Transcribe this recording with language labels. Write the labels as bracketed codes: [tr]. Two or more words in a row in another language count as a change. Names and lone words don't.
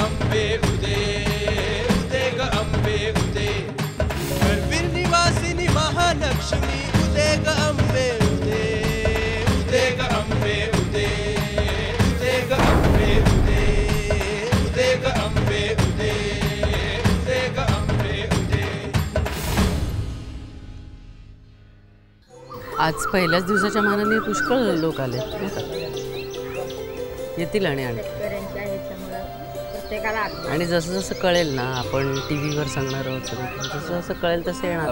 [mr] अंबे उदे उदे ग अंबे उदे करवीर निवासिनी महालक्ष्मी उदे ग अंबे उदे उदे ग अंबे उदे उदे ग अंबे उदे उदे ग अंबे उदे उदे ग अंबे उदे। आज पहिल्याच दिवसाच्या मानाने पुष्कळ लोक आले, येतील आणि आणि जसं जसं कळेल ना, आपण टीव्हीवर सांगणार आहोत, जसं जसं कळेल तसं येणार.